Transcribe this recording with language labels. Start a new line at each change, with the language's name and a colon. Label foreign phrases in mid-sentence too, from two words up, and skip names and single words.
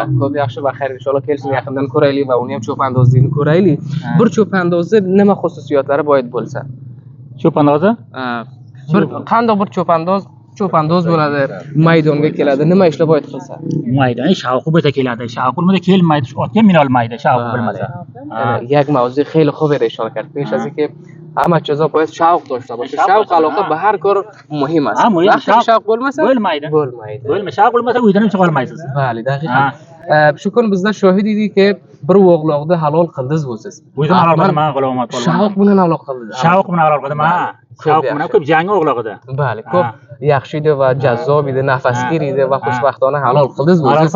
Uzbek: Ko'p yaxshi va xayr, inshaalloh kelsin, yaqindan ko'raylik va uni ham cho'pondozligini ko'raylik. Bir cho'pondozni nima xususiyatlari boyd bo'lsa? Cho'pondozi? Bir qanday bir cho'pondoz bo'ladi, maydonga keladi, nima ishlar boyd qilsa? Maydon shavqi bo'lsa keladi, shavqi bo'lmasa kelmaydi, otga mina olmaydi, shavqi bilmasa.
Persian: یک موضوع خیلی خوبی را اشاره کرد. پیش از اینکه همه چیزا باید شوق داشته باشه. شوق علاقه به هر کار مهم است. وقتی شوق
Uzbek: bo'lmasa bo'lmaydi. Shawq bo'lmasa uydan ham chiqa olmaysiz.
Persian: بلی، دقیقاً.
Uzbek: Shu kun bizlar shohid edik ki bir o'g'loqni halol qildingiz o'siz. O'zim halol qildim, men G'ulomat polvon. Shavq bilan halol qildingiz. Shavq bilan halol qildim, ha. Shavq bilan ko'p jangi o'g'loq edi. Bali, ko'p yaxshi edi va jazzob edi, nafasgir edi va xushvaqtona halol qildingiz o'siz.